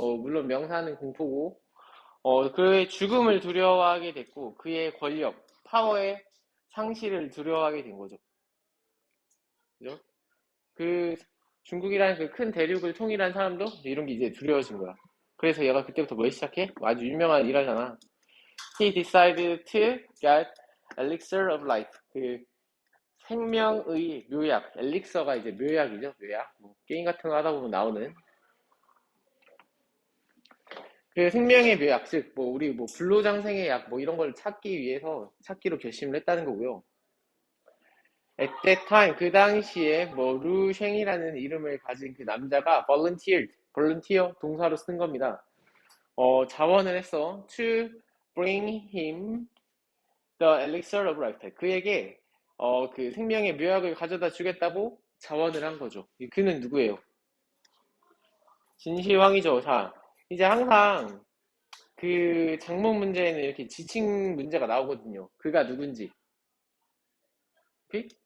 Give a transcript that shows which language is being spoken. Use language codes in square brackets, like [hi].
[ko] 물론 명사는 공포고, 그의 죽음을 두려워하게 됐고, 그의 권력, 파워의 상실을 두려워하게 된 거죠. 그죠? 그 중국이라는 그 큰 대륙을 통일한 사람도 이런 게 이제 두려워진 거야. 그래서 얘가 그때부터 뭘 시작해? 아주 유명한 일하잖아. [en] He decided to get elixir of life. [ko] 그 생명의 묘약, 엘릭서가 이제 묘약이죠, 묘약. 뭐 게임 같은 거 하다 보면 나오는 그 생명의 묘약, 즉, 뭐 우리 뭐 불로장생의 약, 뭐 이런 걸 찾기 위해서 찾기로 결심을 했다는 거고요. [en] At that time, [ko] 그 당시에 뭐 루쉥이라는 이름을 가진 그 남자가 volunteer 동사로 쓴 겁니다. 자원을 했어. [en] To bring him the elixir of life. [ko] 그에게 그 생명의 묘약을 가져다 주겠다고 자원을 한 거죠. 그는 누구예요? 진시황이죠. 자, 이제 항상 그 장문 문제에는 이렇게 지칭 문제가 나오거든요. 그가 누군지. 오케이?